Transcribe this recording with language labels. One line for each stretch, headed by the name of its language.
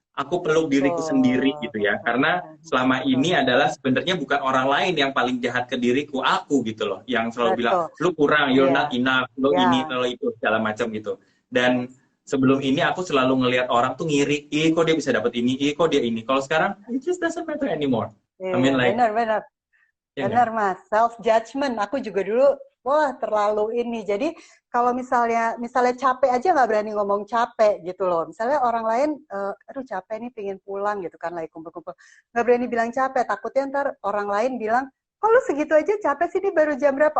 Indonesian: Aku peluk diriku sendiri gitu ya. Karena selama ini adalah sebenarnya bukan orang lain yang paling jahat ke diriku, aku gitu loh. Yang selalu bilang, lu kurang,
English: you're not enough,
Indonesian: lu ini, lu itu, segala macam gitu. Dan sebelum ini aku selalu ngelihat orang tuh ngiri, kok dia bisa dapet ini, kok dia ini. Kalau sekarang,
English: it just doesn't matter anymore. I mean like,
Indonesian: benar Mas,
English: self judgment.
Indonesian: Aku juga dulu terlalu ini. Jadi kalau misalnya capek aja nggak berani ngomong capek gitu loh. Misalnya orang lain, aduh capek nih pengen pulang gitu kan, lagi kumpul-kumpul. Nggak berani bilang capek, takutnya ntar orang lain bilang, kok lu segitu aja capek sih, ini baru jam berapa?